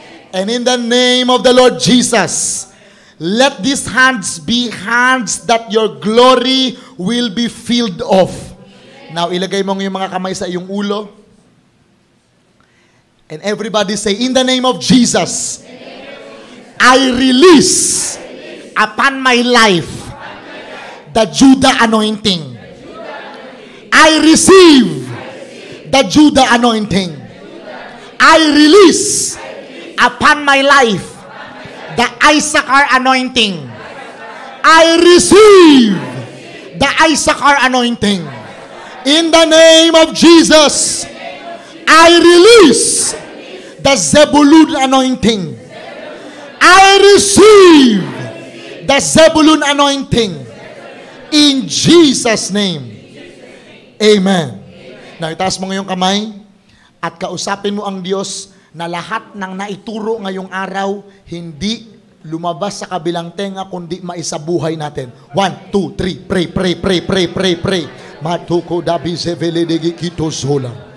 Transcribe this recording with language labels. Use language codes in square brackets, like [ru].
[en] And in the name of the Lord Jesus, let these hands be hands that your glory will be filled of. [tl] Now, ilagay mo yung mga kamay sa iyong ulo. [en] And everybody say, in the name of Jesus, I release upon my life the Judah anointing. I receive the Judah anointing. I release upon my life the Issachar anointing. I receive the Issachar anointing. In the name of Jesus, I release the Zebulun anointing. I receive the Zebulun anointing. In Jesus' name. Amen. [tl] Now, itaas mo ngayong kamay at kausapin mo ang Diyos na lahat ng naituro ngayong araw, hindi lumabas sa kabilang tenga, kundi maisabuhay natin. [en] 1, 2, 3, pray, pray, pray, pray, pray, pray. Matuko dabi zeveledegi kito zola.